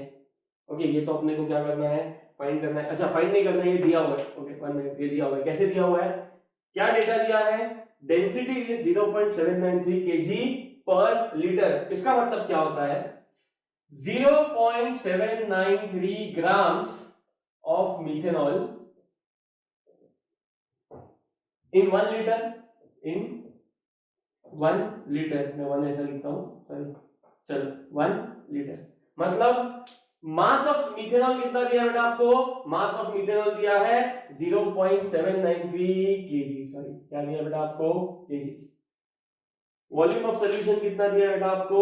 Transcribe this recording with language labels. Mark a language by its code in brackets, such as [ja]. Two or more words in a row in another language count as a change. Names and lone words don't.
[hi] ओके, ये तो अपने को क्या करना है? फाइंड करना है। अच्छा, फाइंड नहीं करना है, ये दिया हुआ है। ओके, 1 मिनट, ये दिया हुआ है। कैसे दिया हुआ है? क्या डेटा दिया है? [en] Density is 0.793 kg per liter. [hi] इसका मतलब क्या होता है? [en] 0.793 grams of methanol in 1 liter, in 1 liter। [hi] मैं 1 ऐसा लिखता हूं, सॉरी, चलो 1 लीटर। मतलब [en] mass of methanol [hi] कितना दिया बेटा आपको? [en] mass of methanol [hi] दिया है 0.793 kg। सॉरी, क्या दिया बेटा आपको? kg। [en] volume of solution [hi] कितना दिया बेटा आपको?